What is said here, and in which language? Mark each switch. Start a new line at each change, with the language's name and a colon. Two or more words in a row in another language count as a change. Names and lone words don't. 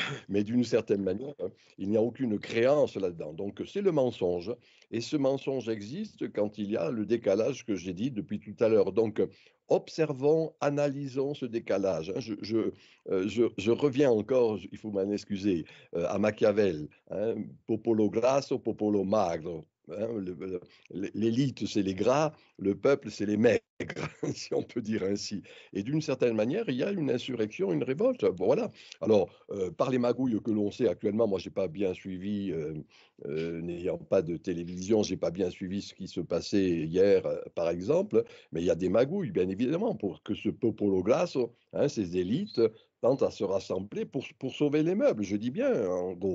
French: Mais d'une certaine manière, il n'y a aucune créance là-dedans. Donc, c'est le mensonge. Et ce mensonge existe quand il y a le décalage que j'ai dit depuis tout à l'heure. Donc, observons, analysons ce décalage. Hein. Je reviens encore, il faut m'en excuser, à Machiavel. Hein,
Italian: popolo grasso, popolo magro.
French: Hein, l'élite, c'est les gras, le peuple, c'est les maigres, si on peut dire ainsi. Et d'une certaine manière, il y a une insurrection, une révolte. Bon, voilà. Alors, par les magouilles que l'on sait actuellement, moi, j'ai pas bien suivi, n'ayant pas de télévision, j'ai pas bien suivi ce qui se passait hier, par exemple, mais il y a des magouilles, bien évidemment, pour que ce
Italian: popolo grasso,
French: hein, ces élites, tentent à se rassembler pour sauver les meubles, je dis bien, en gros.